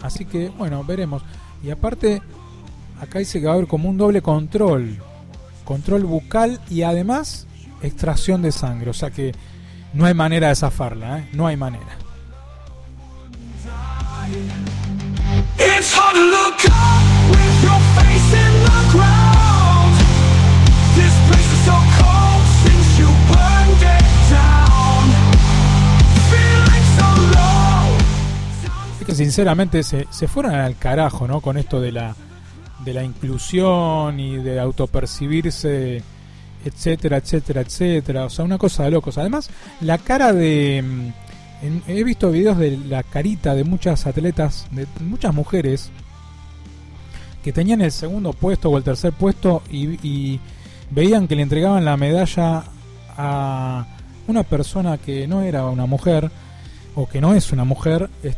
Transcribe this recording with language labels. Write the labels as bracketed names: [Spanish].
[Spanish] Así que, bueno, veremos. Y aparte, acá dice que va a haber como un doble control. Control bucal y además extracción de sangre. O sea que no hay manera de zafarla, ¿eh? No hay manera. [English] It's hard to look up with your face in the ground. This place is so cold since you burned it down. Feeling so low. [Spanish] Es que sinceramente se fueron al carajo, ¿no? Con esto de la inclusión y de autopercibirse, etcétera, etcétera, etcétera. O sea, una cosa de locos. Además, la cara de... he visto videos de la carita de muchas atletas, de muchas mujeres, que tenían el segundo puesto o el tercer puesto y veían que le entregaban la medalla a una persona que no era una mujer o que no es una mujer.